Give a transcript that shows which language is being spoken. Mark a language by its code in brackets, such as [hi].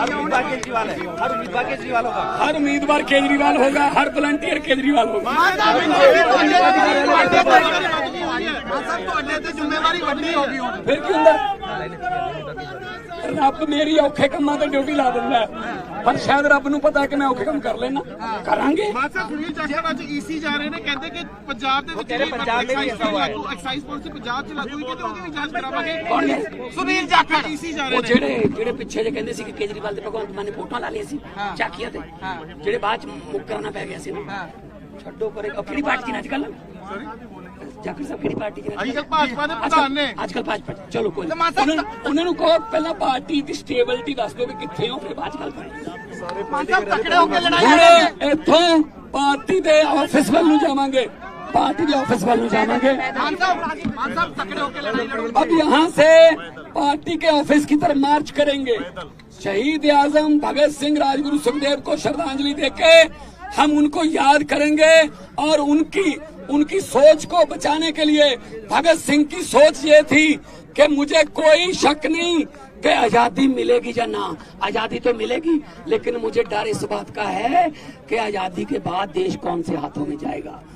[hi] हर उम्मीदवार केजरीवाल होगा, हर वॉलंटियर केजरीवाल होगा। [pa] फिर क्यों रब मेरी औखे कम्मा तो ड्यूटी ला दिंदा है, पर शायद रब नूं पता है कि मैं औखे कम कर लेना, करांगे। सुनील जाखड़ ਅੱਜ ਈਸੀ ਜਾ ਰਹੇ ਨੇ, ਕਹਿੰਦੇ ਕਿ ਪੰਜਾਬ ਦੇ ਵਿੱਚ ਐਕਸਾਈਜ਼ ਪਾਲਿਸੀ ਪੰਜਾਬ 'ਚ ਲਾਗੂ ਹੋਈ ਤੇ ਉਹਦੀ ਵੀ ਜਾਂਚ ਕਰਾਵਾਂਗੇ। ਕੌਣ ਨੇ? ਸੁਨੀਲ ਜਾਖੜ ਈਸੀ ਜਾ ਰਹੇ ਉਹ ਨੇ, ਜਿਹੜੇ ਪਿੱਛੇ ਜੇ ਕਹਿੰਦੇ ਸੀ ਕਿ ਕੇਜਰੀਵਾਲ ਤੇ ਭਗਵੰਤ ਮਾਨ ਨੇ ਫੋਟੋਆਂ ਲਾ ਲਈਆਂ ਸੀ ਚਾਕੀਆਂ ਤੇ, ਜਿਹੜੇ ਬਾਅਦ ਚ ਮੁੱਕਰਨਾ ਪੈ ਗਿਆ ਸੀ ਨਾ। ਛੱਡੋ ਪਰੇ, ਕਿਹੜੀ ਪਾਰਟੀ ਨੇ ਅੱਜ ਕੱਲ? ਜਾਖੜ ਸਾਹਿਬ ਕਿਹੜੀ ਪਾਰਟੀ ਚ? ਅੱਜ ਕੱਲ ਭਾਜਪਾ ਦੇ ਪ੍ਰਧਾਨ ਨੇ। ਅੱਜ ਕੱਲ ਭਾਜਪਾ, ਚਲੋ ਕੋਈ ਉਹਨਾਂ ਨੂੰ ਕਹੋ ਪਹਿਲਾਂ ਪਾਰਟੀ ਦੀ ਸਟੇਬਿਲਿਟੀ ਦੱਸ ਦਿਓ ਵੀ ਕਿੱਥੇ ਹੋ, ਫਿਰ ਬਾਅਦ ਚ ਗੱਲ ਕਰਾਂਗੇ। ਤਕੜੇ ਹੋ ਕੇ ਲੜਾਈ ਇੱਥੋਂ ਪਾਰਟੀ ਦੇ ਆਫਿਸ ਵੱਲ ਨੂੰ ਜਾਵਾਂਗੇ, [hi] पार्टी के ऑफिस वालों जाएंगे। अब यहाँ से पार्टी के ऑफिस की तरफ मार्च करेंगे। शहीद आजम भगत सिंह, राजगुरु सुखदेव को श्रद्धांजलि देके हम उनको याद करेंगे और उनकी सोच को बचाने के लिए, भगत सिंह की सोच ये थी कि मुझे कोई शक नहीं कि आजादी मिलेगी या ना, आजादी तो मिलेगी, लेकिन मुझे डर इस बात का है कि आजादी के बाद देश कौन से हाथों में जाएगा।